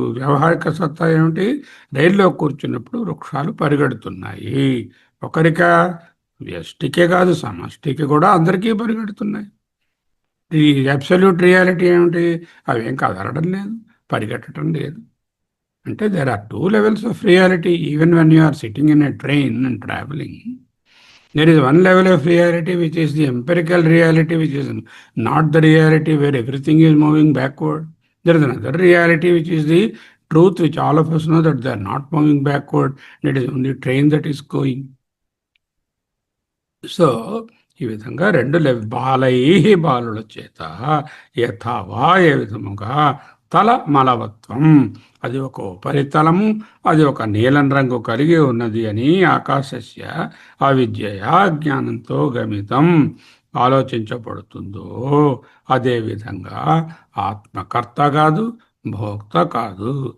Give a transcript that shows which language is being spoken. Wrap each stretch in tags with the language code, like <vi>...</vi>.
<te>వ్యావహారిక సత్తా ఏమిటి? రైల్లో కూర్చున్నప్పుడు వృక్షాలు పరిగెడుతున్నాయి. ఒకరికా, వ్యష్టికే కాదు, సమష్టికి కూడా అందరికీ పరిగెడుతున్నాయి. ఈ అబ్సల్యూట్ రియాలిటీ ఏమిటి? అవేం కదలడం లేదు, పరిగెట్టడం లేదు. అంటే</te> <en>There are 2 levels of reality. Even when you are sitting in a train and travelling, there is one level of reality which is the empirical reality, which is not the reality where everything is moving backward. There is another reality which is the truth, which all of us know that they are not moving backward. It is only train that is going.</en> <te>So ఈ విధంగా 2 బాలై, బాలుల చేత, యథావా ఏ విధముగా, తల మలవత్వం, అది ఒక ఉపరితలము, అది ఒక నీలం రంగు కలిగి ఉన్నది అని, ఆకాశస్య అవిద్యయా జ్ఞానంతో గమితం ఆలోచించబడుతుందో, అదేవిధంగా ఆత్మకర్త కాదు, భోక్త కాదు.</te>